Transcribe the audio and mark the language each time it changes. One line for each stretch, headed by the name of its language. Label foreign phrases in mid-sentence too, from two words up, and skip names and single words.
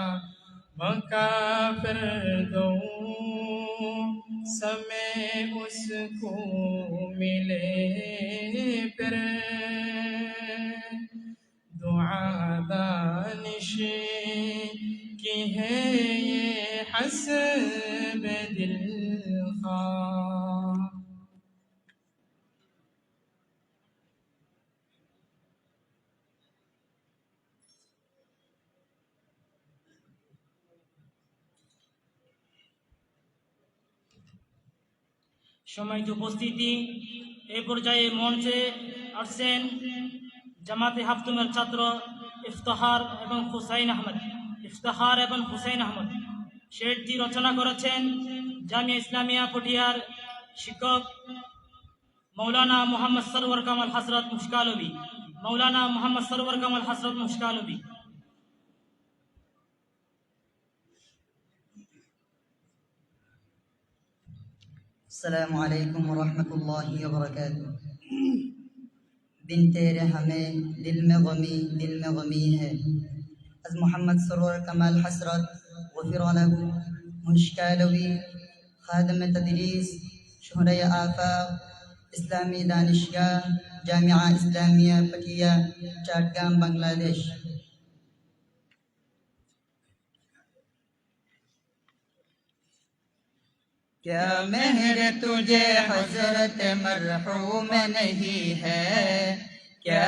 Urdu: مکافر دو سمے اس کو ملے پھر دعا دانش کی ہے یہ حسب دل خواہ
Bangla: সম্মানিত উপস্থিতি, এই পর্যায়ে মঞ্চে আসছেন জামাতে হাফতুমের ছাত্র ইফতেখার এবং হুসাইন আহমদ। শেরটি রচনা করেছেন জামিয়া ইসলামিয়া পটিয়ার শিক্ষক মৌলানা মোহাম্মদ সরওয়ার কামাল হযরত মুশকালবী।
Arabic: السلام علیکم ورحمۃ اللہ وبرکاتہ۔
Urdu: بن تیرے ہمیں دل میں غمی ہے، از محمد سرور کمال حسرت
Arabic: غفر له
Urdu: مشکالوی خادم تدریس شہرۂ آفاق اسلامی دانشگاہ جامعہ اسلامیہ پٹیا چاٹگام بنگلہ دیش۔ کیا مہر تجھے حضرت مرحوم نہیں ہے، کیا